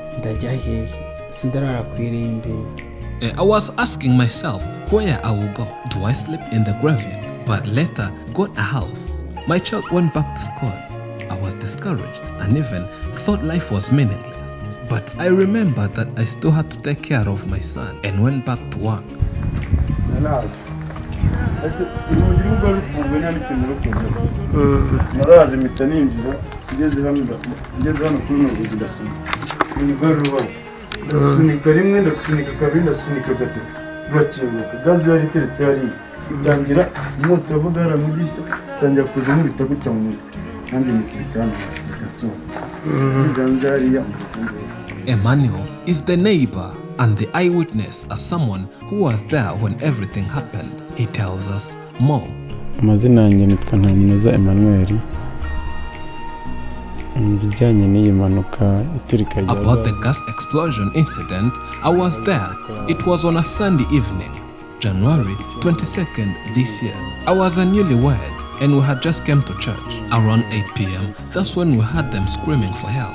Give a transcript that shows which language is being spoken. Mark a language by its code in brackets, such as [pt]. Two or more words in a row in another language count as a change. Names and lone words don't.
[en] I was asking myself where I will go. Do I sleep in the graveyard? But later got a house. My child went back to school. I was discouraged and even thought life was meaningless. But I remembered that I still had to take care of my son and went back to work. [rw] ndasunika rimwe ndasunika kabiri ndasunika gatatu rurakinguka gazi yari iteretse hari itangira umwotsi wavuga haramudirishya tangira kuza nkubita gutya mu mutwe kandi nikubitana hasi izanze hariya [en] Emmanuel is the neighbor and the eyewitness as someone who was there when everything happened. He tells us more. [rw] Amazina yanjye nitwa Ntamunoza Emmanuel. [en] About the gas explosion incident, I was there. It was on a Sunday evening, January 22nd this year. I was a newlywed and we had just come to church. Around 8 p.m, that's when we heard them screaming for help.